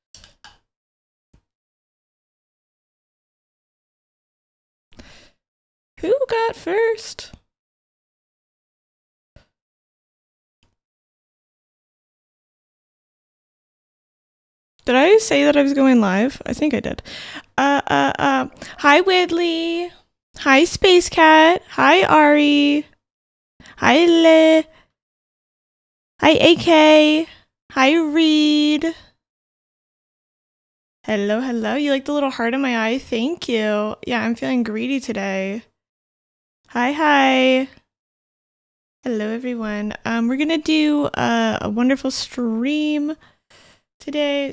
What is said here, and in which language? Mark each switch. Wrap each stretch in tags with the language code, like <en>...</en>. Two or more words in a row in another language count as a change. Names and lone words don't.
<en>Who got first? Did I say that I was going live? I think I did. Hi Widley. Hi Space Cat. Hi Ari. Hi Le. Hi AK. Hi Reed. Hello, hello. You like the little heart in my eye? Thank you. Yeah, I'm feeling greedy today. Hi. Hello, everyone. We're gonna do a wonderful stream today.</en>